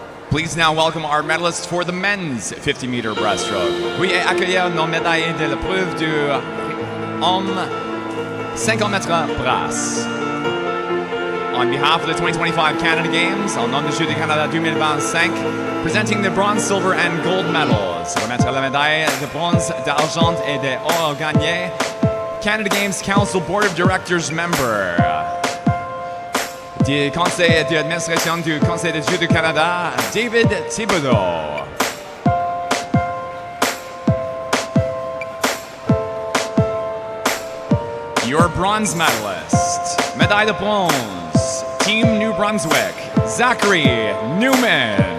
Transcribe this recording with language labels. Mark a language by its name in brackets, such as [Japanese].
[English] Please now welcome our medalists for the men's 50-meter breaststroke. [French] Veuillez accueillir nos médailles de l'épreuve du homme 50 mètres brasse. [English] On behalf of the 2025 Canada Games, [French] en nom du Jeux du Canada 2025, [English] presenting the bronze, silver, and gold medals. [French] Remettre la médaille de bronze, d'argent et d'or gagné. [English] Canada Games Council Board of Directors member. [French] Du Conseil d'administration du Conseil des Jeux du Canada, David Thibodeau. [English] Your bronze medalist, [French] médaille de bronze, [English] Team New Brunswick, Zachary Newman.